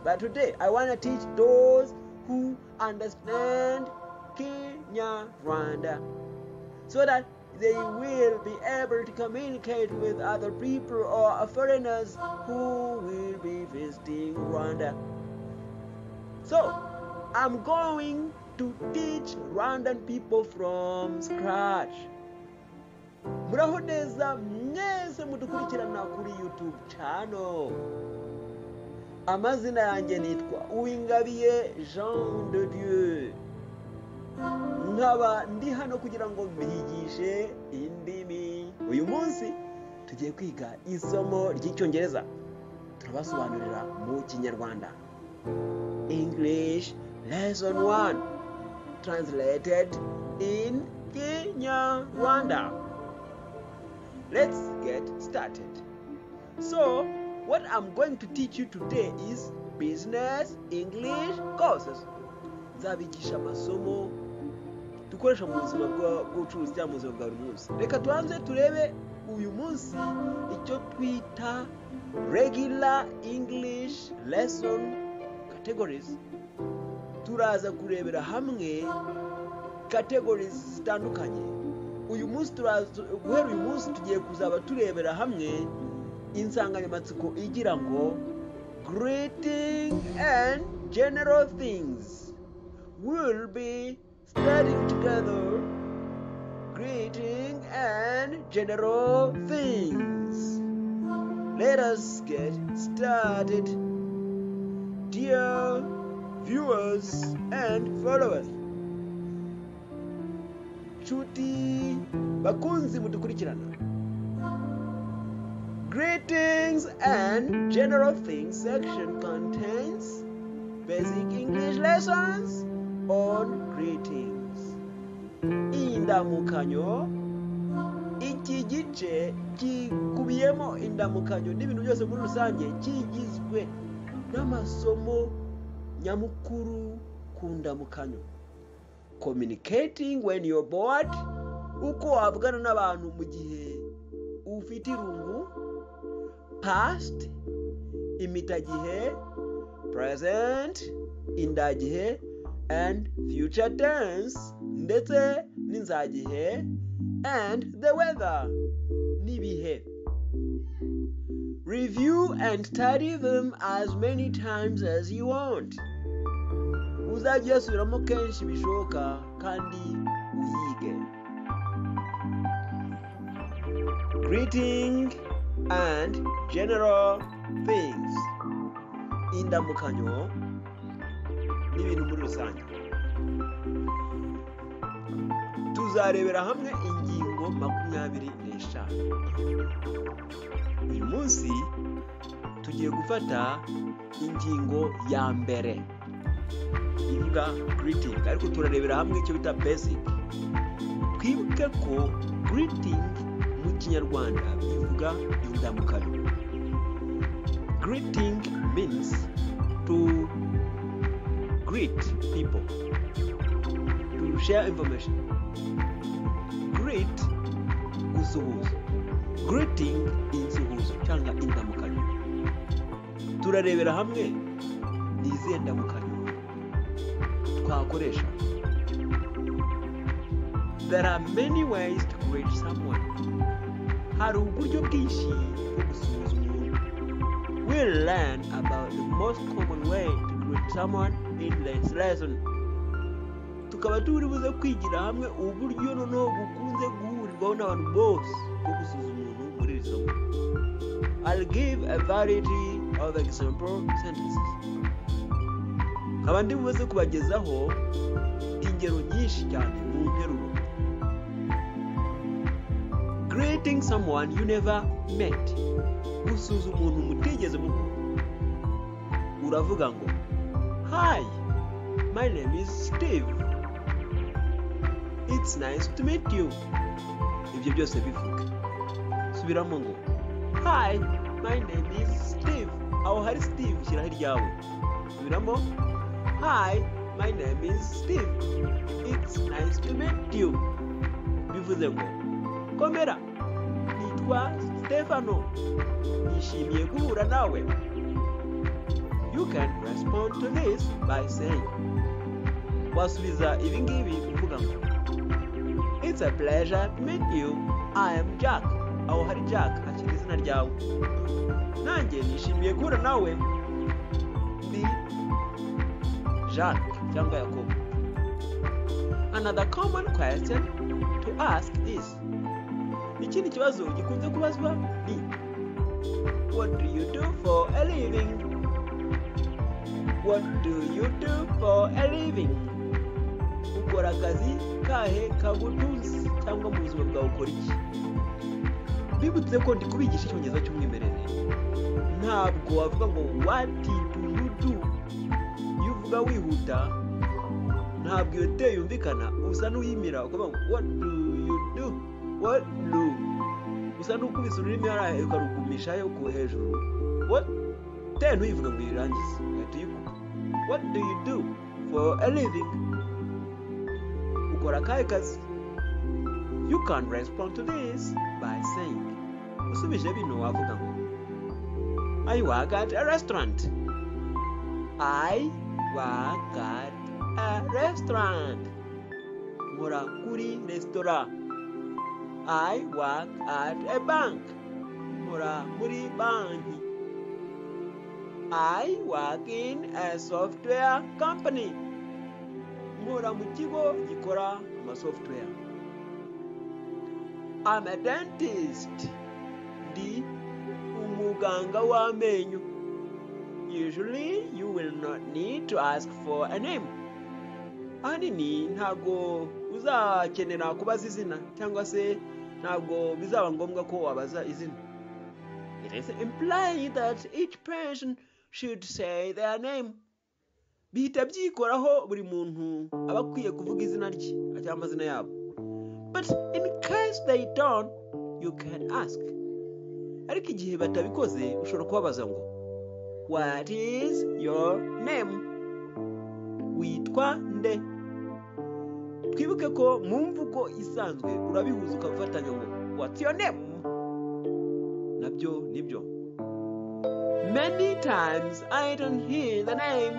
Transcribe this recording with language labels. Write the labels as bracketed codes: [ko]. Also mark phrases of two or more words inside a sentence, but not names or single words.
[en] But today, I wanna teach those who understand Kinyarwanda so that they will be able to communicate with other people or foreigners who will be visiting Rwanda. So, I'm going to teach Rwandan people from scratch. [rw] Muraho neza mwese mudukurikirana kuri YouTube channel. Amazina yanjye nitwa Uwingabie Jean de Dieu. Nkaba ndi hano kugira ngo mbigishe indimi. Uyu munsi tugiye kwiga isomo ry'Icyongereza. Turabasobanurira mu Kinyarwanda. [en] English lesson 1 translated in Kinyarwanda. Let's get started. So, what I'm going to teach you today is business English courses. [rw] Nzabigisha amasomo dukoresha mu buzima bw'ubucuruzi cyangwa mu buzima bwa buri munsi. Reka tubanze turebe uyu munsi icyo twita [en] regular English lesson categories. [rw] Turaza kurebera hamwe categories zitandukanye. Guhera uyu munsi tugiye kuzaba turebera hamwe insanganyamatsiko igira ngo [en] greeting and general things. We'll be studying together greeting and general things. Let us get started, dear viewers and followers. [rw] Chuti bakunzi mudukurikirana. [en] Greetings and general things section contains basic English lessons on greetings. [rw] Indamukanyo, iki gice kikubiyemo indamukanyo n'ibintu byose muri rusange kigizwe n'amasomo nyamukuru ku ndamukanyo. [en] Communicating when you're bored, [rw] uko wavugana n'abantu mu gihe ufite irungu. [en] Past, imitagihe, present, indagihe, and future tense, [rw] ndetse n'inzagihe, [en] and the weather, n'ibihe. Review and study them as many times as you want. [rw] Uzajya usubiramo kenshi bishoboka kandi uyige. [en] Greeting and general things. [rw] Indamukanyo n'ibintu muri rusange. Tuzarebera hamwe ingingo 25. Uyu munsi tugiye gufata ingingo ya mbere ivuga greeting, ariko turarebera hamwe icyo bita basic. Twibuke ko greeting mu Kinyarwanda bivuga indamukanyo. [en] Greeting means to greet people, to share information. [rw] Greet gusuhuza. Greeting insuhuzo cyangwa indamukanyo. Turarebera hamwe nizihe ndamukanyo. twakoresha. [en] There are many ways to greet someone. [rw] Hari uburyo bwinshi bwo gusuhuza umuntu. [en] We'll learn about the most common way to greet someone in this lesson. [rw] Tukaba turi buze kwigira hamwe uburyo noneho bukunze guhurirwaho n'abantu bose bwo gusuhuza umuntu muri iri somo. [en] I'll give a variety of example sentences. [rw] Nkaba ndi buze kubagezaho ingero nyinshi cyane mu nteruro. [en] Greeting someone you never met. [rw] Usuhuza umuntu mutigeze muhura. Uravuga ngo, [en] "Hi, my name is Steve. It's nice to meet you." [rw] Ibyo byose bivuga. Subiramo ngo, [en] "Hi, my name is Steve." [rw] Aho hari Steve shyiraho iryawe. Subiramo, [en] "Hi, my name is Steve. It's nice to meet you." [rw] Bivuze ngo, "Komera, nitwa Stefano. Nishimiye guhura nawe." [en] You can respond to this by saying, [rw] wasubiza ibi ngibi uvuga ngo, [en] "It's a pleasure to meet you. I am Jack." [rw] Aho hari Jack hakiri izina ryawe. Nanjye nishimiye guhura nawe. Ndi Jacques cyangwa Yakobo. [en] Another common question to ask is, [rw] ikindi kibazo gikunze kubazwa ni, [en] what do you do for a living? What do you do for a living? [rw] Ukora akazi kahe kagutunze cyangwa mu buzima bwawe ukora iki? Bibutse ko ndi kubigisha Icyongereza cy'umwimerere. Ntabwo wavuga ngo [en] what do you do? [rw] Iyo uvuga wihuta ntabwo iyo te yumvikana, usa n'uyimira ukavuga ngo [en] what do you do? What do? [rw] Usa n'ukubise ururimi hariya ukarugumishayo ku hejuru. [en] What? [rw] Te ntuyivuga ngo irangize. Ugahita uyikupa. [en] What do you do for a living? [rw] Ukora akahe kazi? [en] You can respond to this by saying, [rw] usubije bino wavuga ngo, [en] I work at a restaurant. I work at a restaurant. [rw] Nkora kuri restaurant. [en] I work at a bank. [rw] Nkora muri banki. [en] I work in a software company. [rw] Nkora mu kigo gikora software. [en] I'm a dentist. [rw] Ndi umuganga w'amenyo. [en] Usually you will not need to ask for a name. [rw] Ahanini ntabwo uzakenera kubaza izina cyangwa se ntabwo bizaba ngombwa ko wabaza izina. [en] It is implied that each person should say their name. [rw] Bihita byikoraho buri muntu aba akwiye kuvuga izina rye cyangwa amazina yabo. [en] But in case they don't, you can ask. [rw] Ariko igihe batabikoze ushobora kubabaza ngo, [en] what is your name? [rw] Witwa nde? Twibuke ko mu mvugo isanzwe urabihuza ukafatanya ngo, [en] what's your name? [rw] Nabyo nibyo. [en] Many times I don't hear the name.